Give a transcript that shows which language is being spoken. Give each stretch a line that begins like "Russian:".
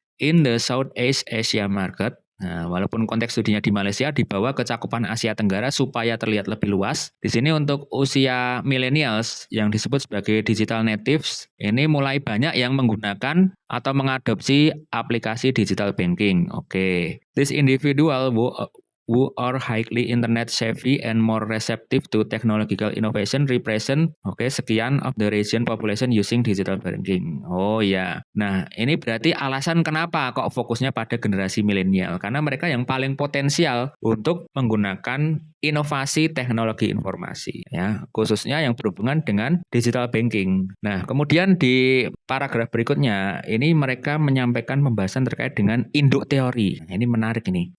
English: In the Southeast Asia market,
Indonesian: nah, walaupun konteks studinya di Malaysia dibawa ke cakupan Asia Tenggara supaya terlihat lebih luas. Di sini untuk usia millennials yang disebut sebagai digital natives, ini mulai banyak yang menggunakan atau mengadopsi aplikasi digital banking. Oke.
English: This individual who are highly internet savvy and more receptive to technological innovation represent
Indonesian: sekian
English: of the region population using digital banking.
Indonesian: Oh ya. Nah, ini berarti alasan kenapa kok fokusnya pada generasi milenial, karena mereka yang paling potensial untuk menggunakan inovasi teknologi informasi ya, khususnya yang berhubungan dengan digital banking. Nah, kemudian di paragraf berikutnya ini mereka menyampaikan pembahasan terkait dengan induk teori. Nah, ini menarik ini.